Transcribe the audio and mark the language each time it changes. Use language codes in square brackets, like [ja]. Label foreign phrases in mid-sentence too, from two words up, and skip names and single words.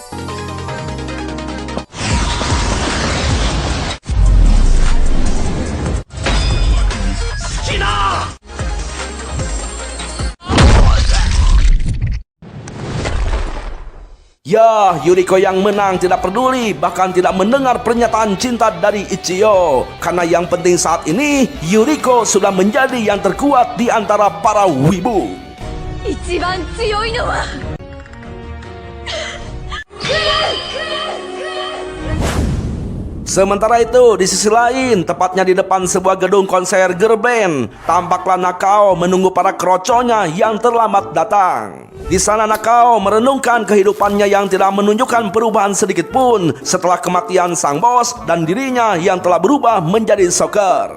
[id] Ya, Yuriko yang menang tidak peduli, bahkan tidak mendengar pernyataan cinta dari Ichiyo. Karena yang penting saat ini, Yuriko sudah menjadi yang terkuat di antara para wibu. [ja] 一番強いのは [id] Sementara itu, di sisi lain, tepatnya di depan sebuah gedung konser girl band, tampaklah Nakao menunggu para kroconya yang terlambat datang. Di sana Nakao merenungkan kehidupannya yang tidak menunjukkan perubahan sedikit pun setelah kematian sang bos dan dirinya yang telah berubah menjadi soccer.